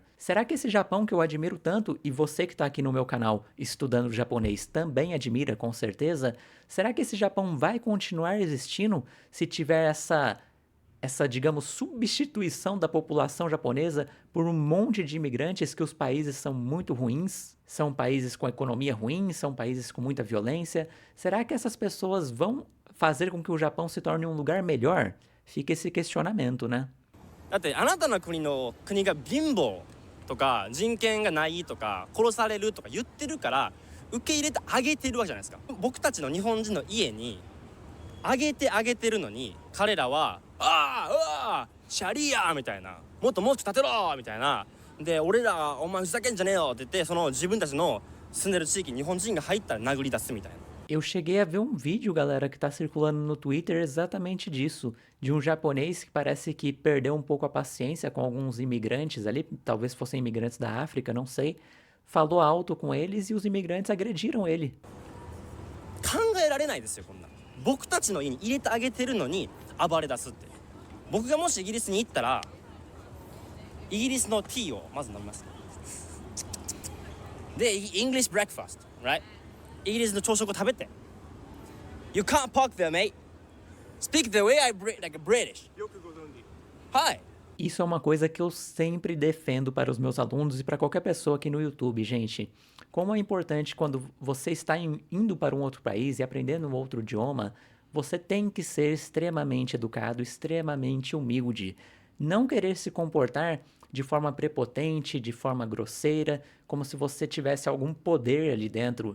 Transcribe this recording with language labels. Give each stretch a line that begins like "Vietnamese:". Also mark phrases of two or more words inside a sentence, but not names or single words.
Portuguese: Será que esse Japão que eu admiro tanto, e você que está aqui no meu canal estudando japonês também admira, com certeza, será que esse Japão vai continuar existindo se tiver essa, digamos, substituição da população japonesa por um monte de imigrantes que os países são muito ruins, são países com economia ruim, são países com muita violência? Será que essas pessoas vão fazer com que o Japão se torne um lugar melhor? Fica esse questionamento, né?
Japanese: だってあなたの国が貧乏とか人権がないとか殺されるとか言ってるから受け入れてあげてるわけじゃないですか。僕たちの日本人の家にあげてるのに、彼らはシャリアみたいな、もっともうちょっと立てろみたいなで、俺らお前ふざけんじゃねえよって言って、その自分たちの住んでる地域に日本人が入ったら殴り出すみたいな。
Portuguese: Eu cheguei a ver um vídeo, galera, que tá circulando no Twitter exatamente disso, de um japonês que parece que perdeu um pouco a paciência com alguns imigrantes ali, talvez fossem imigrantes da África, não sei, falou alto com eles e os imigrantes agrediram ele.
Japanese: 考えられないですよ、こんな。僕たちの家に入れてあげてるのに暴れ出すって。僕がもしイギリスに行ったら、イギリスのティーをまず飲みます。
English: で、English breakfast, right?
Japanese: イギリスの朝食を食べて。
English: You can't park there, mate. Speak the way like a British.
Japanese: よくご存知。はい。
Portuguese: Isso é uma coisa que eu sempre defendo para os meus alunos e para qualquer pessoa aqui no YouTube, gente. Como é importante quando você está indo para um outro país e aprendendo um outro idioma, você tem que ser extremamente educado, extremamente humilde. Não querer se comportar de forma prepotente, de forma grosseira, como se você tivesse algum poder ali dentro.